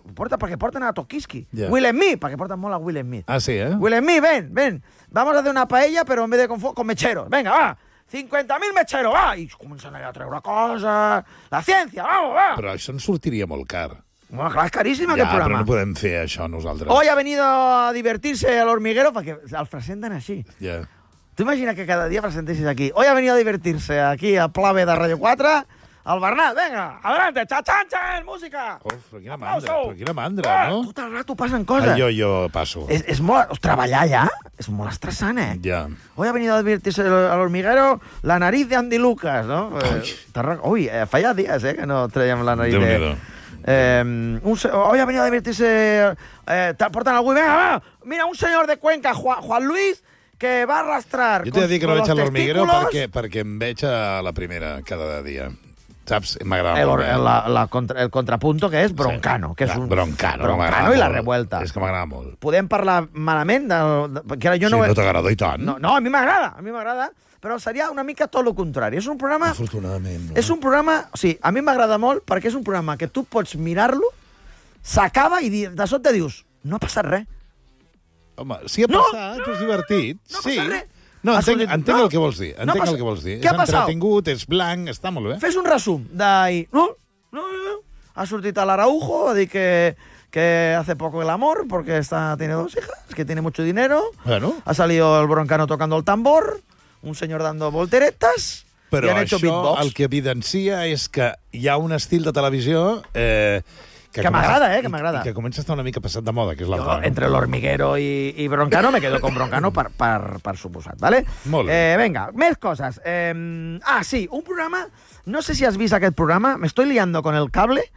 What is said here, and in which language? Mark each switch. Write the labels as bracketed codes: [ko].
[ca] Perquè porten a Tokiski. [en] Yeah. [ca] Will Smith, perquè porten molt a Will Smith. Ah, sí, eh? Will Smith, ven. [es] Vamos a hacer una paella, però en vez de con mecheros. [ca] Venga, va. 50.000 mecheros, va. I comencen a treure coses. La ciència, vamos, va. Però això ens sortiria molt car. Bueno, clar, és caríssim, aquest programa. Ja, però no podem fer això nosaltres. [es] Hoy ha venido a divertirse a l'hormiguero, perquè els presenten així. [ca] Ja, yeah. Tu imagina que cada dia presentessis aquí. [es] Hoy ha venido a divertirse aquí a Pla B de Radio 4 el Bernat, venga, adelante, cha-chan-chan, música! [ca] Quina mandra, no? Tot el rato passen coses. Jo passo. És molt... Treballar allà és molt estressant, eh? Ja. Yeah. [es] Hoy ha venido a divertirse a l'hormiguero la nariz de Andy Lucas, no? [ca] Ui, feia dies, que no traiem la nariz Déu-n'hi-do. De... [es] Hoy ha venido a divertirse... [ca] portant algú i venga, va! Mira, un senyor de Cuenca, Juan Luis... que va arrastrar... Jo t'he de dir que no veig a l'hormiguero perquè em veig a la primera cada dia. Saps? M'agrada molt. El contrapunto que és Broncano. Que és un... Broncano i la revuelta. És que m'agrada molt. Podem parlar malament? No t'agrada i tant. No, a mi m'agrada. Però seria una mica tot el contrari. És un programa... Afortunadament. No? És un programa... O sigui, a mi m'agrada molt perquè és un programa que tu pots mirar-lo, s'acaba i de sobte dius, no ha passat res. Home, si ha passat, és divertit. No, sí. No, entenc el que vols dir. Entenc el que vols dir. Què ha passat? És entretingut, és blanc, està molt bé. Fes un resum d'ahir. No. [es] Ha sortit a l'Araujo a dir que hace poco el amor, porque tiene dos hijas, que tiene mucho dinero. Bueno. Ha salido el Broncano tocando el tambor, un señor dando volteretas, [ca] però [es] i han hecho beatbox. [ca] Però això el que evidencia és que hi ha un estil de televisió... Que m'agrada, que m'agrada. Que comença a estar una mica passat de moda, que és la cosa. Entre l'hormiguero i Broncano, me quedo con Broncano per suposat, ¿vale? Molt bé. Venga, més coses. Sí, un programa... No sé si has vist aquest programa. [es] Me estoy liando con el cable.